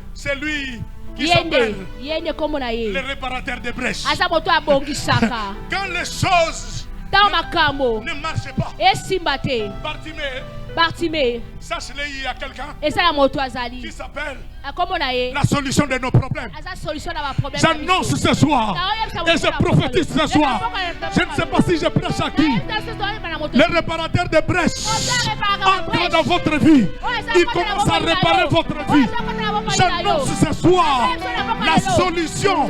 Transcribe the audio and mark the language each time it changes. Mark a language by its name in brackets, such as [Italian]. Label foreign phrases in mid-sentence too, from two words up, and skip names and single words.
[French] c'est lui qui s'appelle [Lingala] yende kombo na ye [French] le réparateur de brèches. [Lingala] aza moto abongisaka [French] Quand les choses [Lingala] ntango makambo [French] ne marchent pas, [Lingala] esimba te Bartimée [French] sache-le, il y a quelqu'un [Lingala] eza ya moto azali [French] qui s'appelle [Lingala] akombo na ye [French] la solution de nos problèmes. [Lingala] aza solution na baproblème [French] J'annonce ce soir et je prophétise ce soir. Je ne sais pas si je prêche à qui. Le réparateur de brèches entre dans votre vie. Il commence à réparer votre vie. J'annonce ce soir la solution.